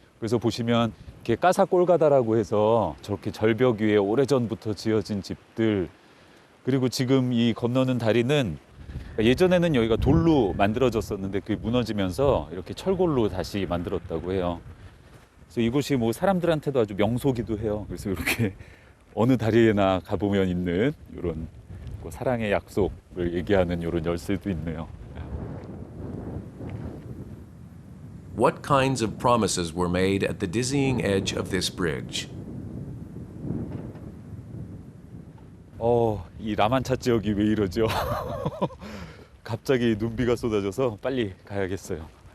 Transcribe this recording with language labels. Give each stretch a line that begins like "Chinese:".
Korean: 그래서 보시면 이렇게 까사꼴가다라고 해서 저렇게 절벽 위에 오래전부터 지어진 집들, 그리고 지금 이 건너는 다리는 예전에는 여기가 돌로 만들어졌었는데 그게 무너지면서 이렇게 철골로 다시 만들었다고 해요. 그래서 이곳이 뭐 사람들한테도 아주 명소기도 해요. 그래서 이렇게 어느 다리에나 가보면 있는 이런 뭐 사랑의 약속을 얘기하는 이런 열쇠도 있네요.
English: What kinds of promises were made at the dizzying edge of this bridge?
Korean: 이 라만차 지역이 왜 이러죠? 갑자기 눈비가 쏟아져서 빨리 가야겠어요.